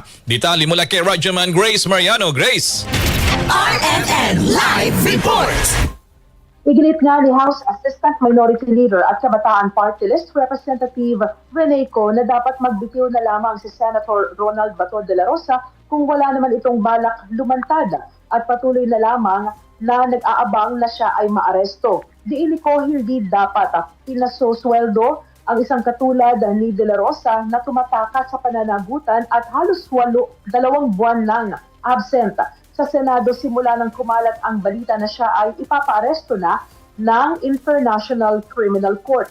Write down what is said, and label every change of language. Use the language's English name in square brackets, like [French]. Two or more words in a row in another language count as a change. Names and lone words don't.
[Filipino] Detalye mula kay Radyoman Grace Mariano. Grace! RMN Live Report. Iginit nga ni House Assistant Minority Leader at Kabataan Party List Representative Rene Co na dapat magbitiw na lamang si Senator Ronald Bato de la Rosa kung wala naman itong balak lumantad at patuloy na lamang na nag-aabang na siya ay maaresto. Diini ko hindi dapat pinasosweldo ang isang katulad ni De La Rosa na tumatakas sa pananagutan at halos 2 buwan nang absent sa Senado simula nang kumalat ang balita na siya ay ipapaaresto na ng International Criminal Court.